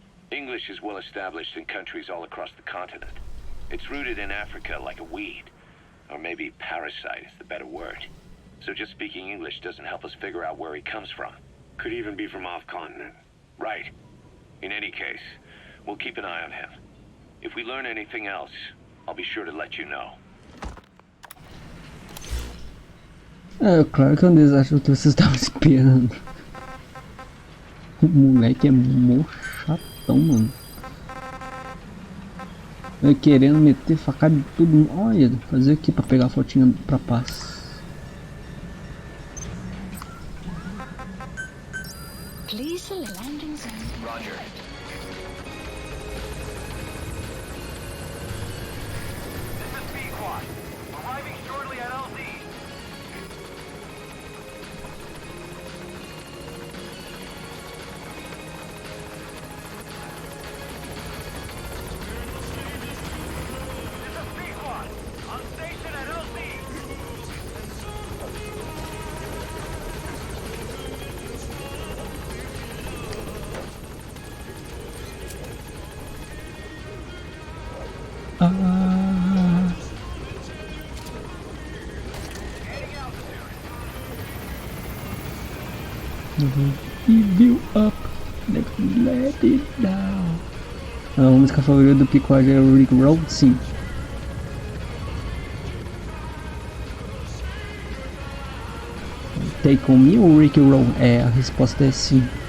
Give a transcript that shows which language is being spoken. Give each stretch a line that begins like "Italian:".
English: English is well established in countries all across the continent. It's rooted in Africa like a weed, or maybe parasite is the better word. So just speaking English doesn't help us figure out where he comes from. Could even be from off-continent. Right. In any case, we'll keep an eye on him. If we learn anything else, I'll be sure to let you know.
Portuguese: É, claro que é um desastre que vocês estavam esperando. O moleque é mó chatão, mano. Eu querendo meter facada em todo mundo. Olha, fazer aqui pra pegar a fotinha pra paz.
English: Please select landing zone. Roger. This is B-Quad. Arriving shortly at LZ. This is B-Quad. On station at LZ. Ah, give you up, never let it down.
Portuguese: A música favorita do Picard é o Rick Roll? Sim. Take on me ou Rick Roll? É, a resposta é sim.